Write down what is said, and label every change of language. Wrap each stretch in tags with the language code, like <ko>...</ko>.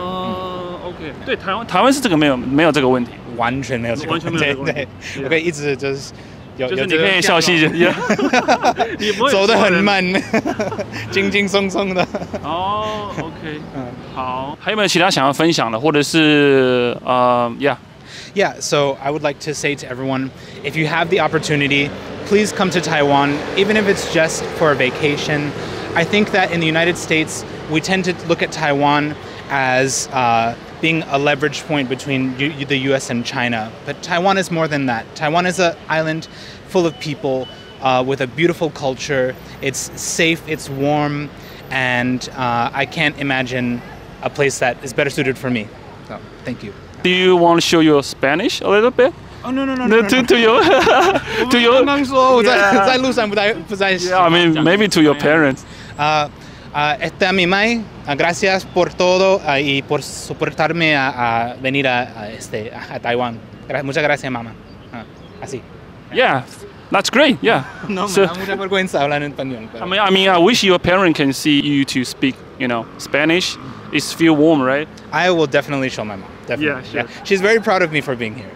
<zh>OK， 对，台湾是这个没有这个问题，完全没有这个问题。完全没有这个问题。对，我可以一直就是。就是你可以笑嘻嘻，你不会走得很慢，轻轻松松的。 OK， 好，还有没有其他想要分享的，或者是</zh> <en>Yeah, so I would like to say to everyone, if you have the opportunity, please come to Taiwan, even if it's just for a vacation. I think that in the United States, we tend to look at Taiwan as being a leverage point between the US and China. But Taiwan is more than that. Taiwan is an island full of people with a beautiful culture. It's safe, it's warm, and I can't imagine a place that is better suited for me. So, thank you. Do you want to show your Spanish a little bit? Oh no. To your</en> <zh>刚刚说我在路上不在。</zh> <en>Yeah, I mean maybe to your parents.</en> <es>A mi mamá, gracias por todo y por soportarme a venir a Taiwán. Muchas gracias, mamá. Así.</es> <en>Yeah, that's great. Yeah.</en> <es>No, me da mucha vergüenza hablar en español.</es> <en>I mean, I wish your parent can see you to speak, Spanish. It's feel warm, right? I will definitely show my mom. Definitely. Yeah, sure. Yeah. She's very proud of me for being here.</en>